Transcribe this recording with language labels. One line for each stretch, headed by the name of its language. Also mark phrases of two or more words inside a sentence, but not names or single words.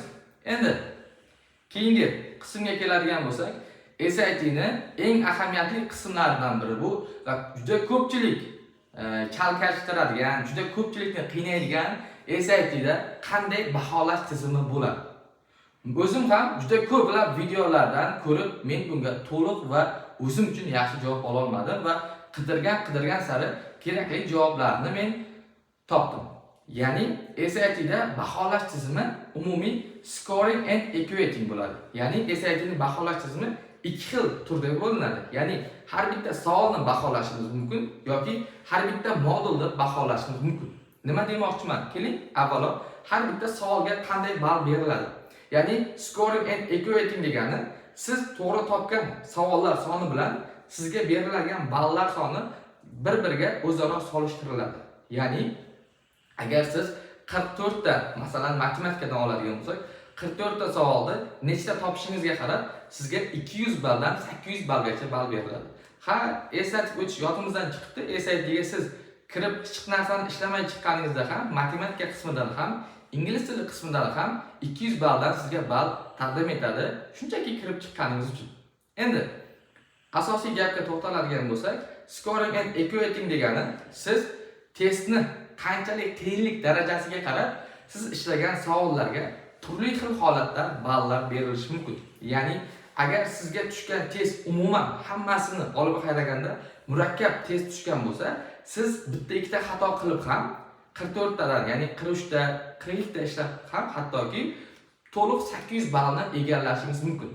Uzbek: Endi keyingi qismga keladigan bo'lsak, SAT'ni eng ahamiyatli qismlaridan biri bu va juda ko'pchilik chalkashtiradigan, juda ko'pchilikni qiynaydigan SAT'da qanday baholash tizimi bo'ladi. O'zim ham juda ko'plab videolardan ko'rib, men bunga to'liq va o'zim uchun yaxshi javob ola olmadim va qidirgan sari kerakli javoblarni men topdim. Ya'ni SAT'da baholash tizimi umumiy
English: scoring and equating
Uzbek: bo'ladi. Ya'ni SAT'ni baholash tizimi ikki xil turda bo'linadi. Ya'ni har bitta savolni baholashimiz mumkin yoki har bitta modulni baholashimiz mumkin. Nima demoqchiman? Keling, avvalo har bitta savolga qanday ball beriladi? Ya'ni
English: scoring and equating
Uzbek: degani siz to'g'ri topgan savollar soni bilan sizga beriladigan ballar soni bir-biriga o'zaro solishtiriladi. Ya'ni agar siz 44 ta, masalan, matematikadan oladigan bo'lsak, 44 ta savolni nechta topishingizga qarab sizga 200 balldan 800 ballgacha ball beriladi. Ha, eslatib o'tish yodimizdan chiqibdi. SAT'ga siz kirib hech narsani ishlamay chiqqaningizda ham, matematika qismidan ham, ingliz tili qismidan ham 200 balldan sizga ball taqdim etadi, shunchaki kirib chiqqaningiz uchun. Endi asosiy gapga to'xtaladigan bo'lsak,
English: scoring and equating
Uzbek: degani siz testni qanchalik qiyinlik darajasiga qarab siz ishlagan savollarga turli xil holatda ballar berilishi mumkin. Ya'ni agar sizga tushgan test umuman hammasini olib qaraganda murakkab test tushgan bo'lsa, siz bitta ikkita xato qilib ham 44 tadan, ya'ni 43 ta, 42 ta ishlab ham hattoki to'liq 800 ballni egallashingiz mumkin.